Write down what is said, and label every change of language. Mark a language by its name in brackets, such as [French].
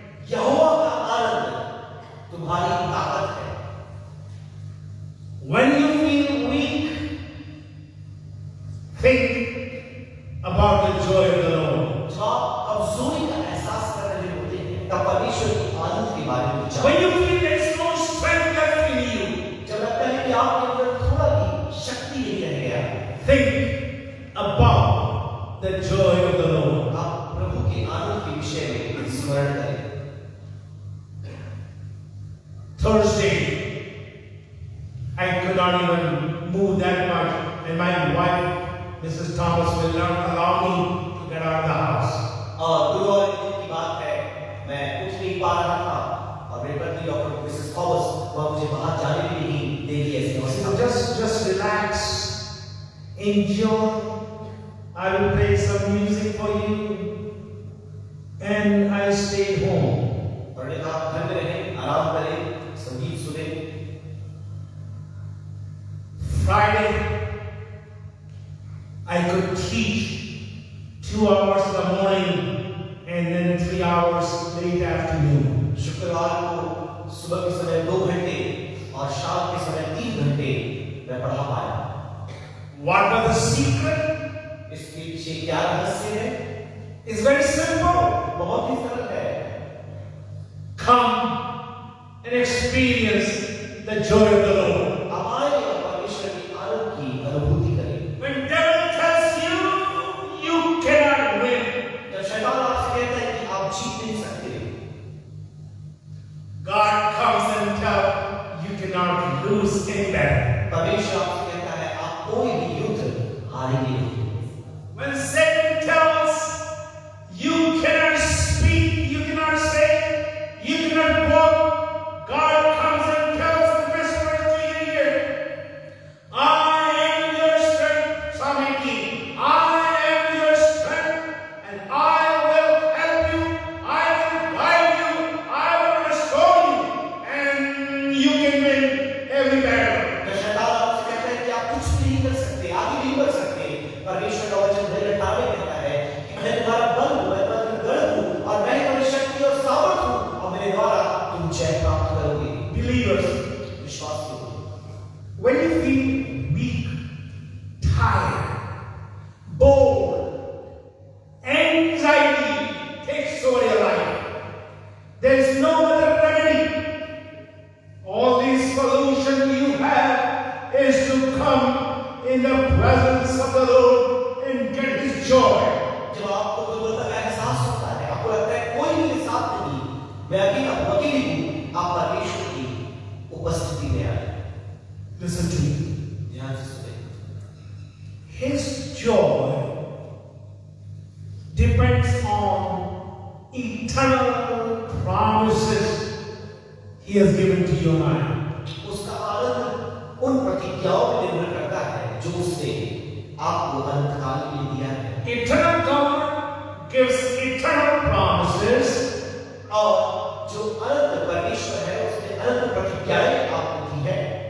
[Hindi] यहोवा का आनंद तुम्हारी ताकत है। [English] When you feel weak, think about the joy of the Lord. [Hindi] जब आप कमजोरी का एहसास कर रहे होते हैं तब परमेश्वर की आनंद के बारे में विचार [English] When you feel there is no strength left in you, [Hindi] जब लगता है कि आपके अंदर थोड़ा भी शक्ति नहीं रह गया, [English] think about the joy of the Lord. [Hindi] आप प्रभु के आनंद के विषय में स्मरण करें। [English] Thursday, I could not even move that much, and my wife, Mrs. Thomas, will not allow me to get out of the house. [Hindi] और गुरुवार के दिन की बात है, मैं उठ नहीं पा रहा था और मेरी पत्नी डॉक्टर मिसेस थॉमस वह मुझे बाहर जाने भी नहीं देगी ऐसी अवस्था। [English] So just relax, enjoy. I will play some music for you, and I stayed home. [Hindi] और ने कहा घर में रहें, आराम करें, संगीत सुने। [English] Friday, I could teach 2 hours in the morning and then 3 hours late afternoon. [Hindi] शुक्रवार को सुबह के समय 2 घंटे और शाम के समय 3 घंटे मैं पढ़ा पाया। [English] What was the secret? [Hindi] इसके पीछे क्या रहस्य है? [English] It's very simple. [Hindi] बहुत ही सरल है। [English] Come and experience the joy of the Lord. [Hindi] आप आए और परमेश्वर की आनंद की अनुभूति करें। [English] When devil tells you you cannot win, [Hindi] जब शैतान आपसे कहता है कि आप जीत नहीं सकते, [English] God comes and tells you cannot lose any battle. [Hindi] परमेश्वर आपसे कहता है आप कोई भी युद्ध हारेंगे नहीं। [English] When Satan tells you cannot speak, you cannot say, you cannot walk, God comes and tells and whispers to your ear, I am your strength, Psalm 18. I am your strength, and I will help you, I will guide you, I will restore you, and you can win every battle. [Hindi] जब शैतान आपसे कहता है कि आप कुछ भी नहीं कर सकते, आगे नहीं बढ़ सकते, परमेश्वर का वचन धैर्य ठाने कहता है कि मैं तुम्हारा बल हूँ, मैं तुम्हारा गढ़ हूँ और मैं तुम्हारी शक्ति और सामर्थ हूँ और मेरे द्वारा तुम जय प्राप्त करोगे। [English] Believers, [Hindi] विश्वास करो। [English] when you feel weak, tired, bored, anxiety takes over your life, there is no other remedy. All these solution you have is to come in the presence of the Lord and get His joy. [Hindi] जब आपको दुर्बलता का एहसास होता है, आपको लगता है कोई मेरे साथ नहीं, मैं अकेला हूँ, अकेली हूँ, आप परमेश्वर की उपस्थिति में आए। [English] Listen to me. [Hindi] ध्यान से सुनें। [English] His joy depends on eternal promises He has given to you and I. [Hindi] उसका आनंद उन प्रतिज्ञाओं पर निर्भर करता है जो उसने आपको अनंत काल के लिए दिया है। [English] Eternal God gives eternal promises, [Hindi] और जो अनंत परमेश्वर है उसने अनंत प्रतिज्ञाएं आपको दी है।